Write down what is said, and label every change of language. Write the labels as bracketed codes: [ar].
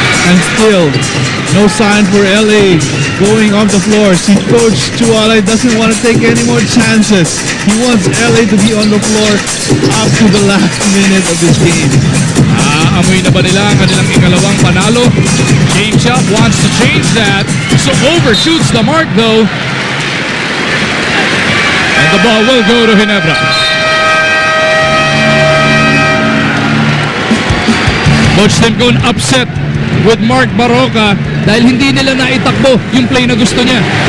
[en] And still, no sign for LA going off the floor. Si Coach Chualay doesn't want to take any more chances. He wants LA to be on the floor up to the last minute of this game. [tl] Amoy na ba nila ang kanilang ikalawang panalo? [en] Game Shop wants to change that, so overshoots the mark though. And the ball will go to Ginebra. [tl] Coach Timcon [en] upset with [tl] Mark Baroka dahil hindi nila naitakbo yung play na gusto niya.